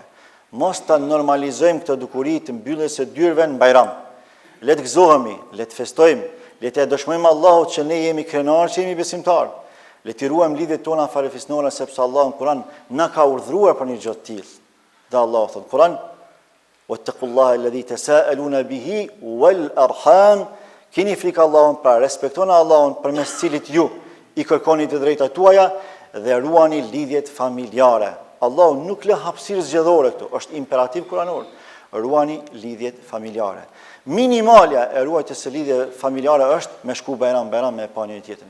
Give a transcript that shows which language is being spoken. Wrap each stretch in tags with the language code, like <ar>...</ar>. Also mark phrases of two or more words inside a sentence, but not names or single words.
<sq>Mos ta normalizojmë këtë dukuri të mbylljes së dyrëve në bajram. Le të gëzohemi, le të festojmë, le të dëshmojmë Allahut që ne jemi krenar që jemi besimtarë. Le të ruajmë lidhjet tona farefisnore sepse Allahu në Kur'an na ka urdhëruar për një gjë të tillë. Dhe Allahu thot në Kur'an:</sq> <ar>"واتقوا الله الذي تساءلون به والأرحام",</ar> <sq>keni frikë Allahun, pra respektoni Allahun përmes cilit ju i kërkoni të drejtat tuaja dhe ruani lidhjet familjare. Allahu nuk lë hapësirë zgjedhore këtu, është imperativ kuranor. Ruani lidhjet familjare. Minimalja e ruajtjes së lidhjeve familjare është me shku bajram me pa njëri tjetrin.</sq>